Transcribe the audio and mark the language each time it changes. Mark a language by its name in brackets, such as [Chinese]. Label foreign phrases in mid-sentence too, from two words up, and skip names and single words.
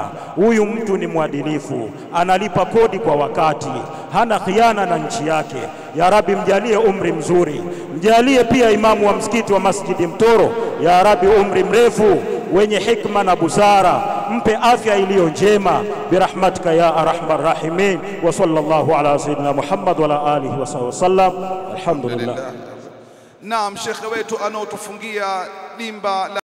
[Swahili] Huyu mtu ni mwadilifu, analipa kodi kwa wakati, hana khiana na nchi yake. [Arabic] يا رب, [Swahili] mjalie umri mzuri. Mjalie pia imamu wa msikiti wa Masjidi Mtoro, [Arabic] يا رب, [Swahili] umri mrefu wenye hikma na busara, mpe afya iliyo njema [Arabic] برحمتك يا أرحم الراحمين. وصلى الله على سيدنا محمد وعلى آله وسلم. Alhamdulillah. [Swahili] Naam, shekhe wetu anaotufungia dimba